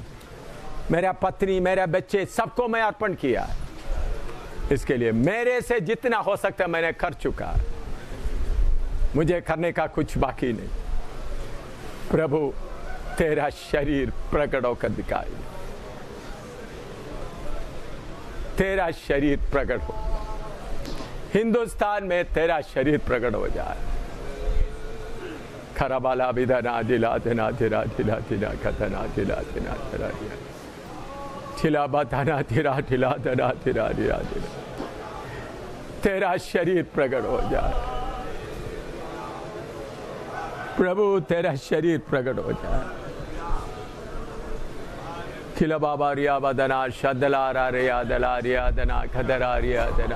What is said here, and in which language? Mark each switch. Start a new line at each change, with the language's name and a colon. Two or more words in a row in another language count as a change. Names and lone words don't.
Hindi: मेरा पत्नी, मेरे बच्चे, सबको मैं अर्पण किया है, इसके लिए मेरे से जितना हो सकता है मैंने कर चुका है, मुझे करने का कुछ बाकी नहीं। प्रभु तेरा शरीर प्रकट होकर दिखाई, तेरा शरीर प्रकट हो, हिंदुस्तान में तेरा शरीर प्रकट हो जाए। खराबाला विधना दिला दिना दिला दिला दिला कथना दिला दिना दिला ठिला बताना तिरा ठिला दना तिरा दिया दिला, तेरा शरीर प्रकट हो जाए। प्रभु तेरा शरीर प्रकट हो जाए। खिला बाबा रिया बदना शदला रिया दला रिया दना खदरा रिया दना।